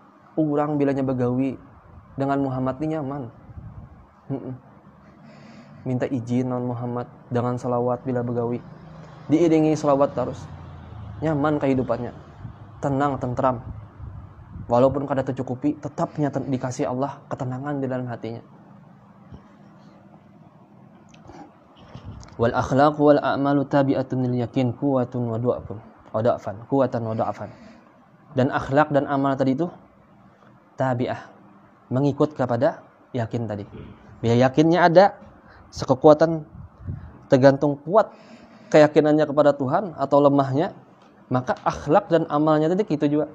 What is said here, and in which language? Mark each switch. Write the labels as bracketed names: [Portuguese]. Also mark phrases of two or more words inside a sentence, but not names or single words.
[Banjar] Orang bilanya begawi dengan Muhammad ini nyaman. Minta izin non Muhammad dengan salawat bila begawi. Diiringi salawat terus. Nyaman kehidupannya. Tenang, tentram. Walaupun kada tercukupi, tetapnya dikasih Allah ketenangan di dalam hatinya. [Arabic] والأخلاق والأعمال تابعة لليقين قوة وضعفا. قوة وضعفا. [Banjar] Dan akhlak dan amal tadi itu tabi'ah, mengikut kepada yakin tadi. Bila yakinnya ada, sekekuatan tergantung kuat keyakinannya kepada Tuhan atau lemahnya, maka akhlak dan amalnya tadi gitu juga.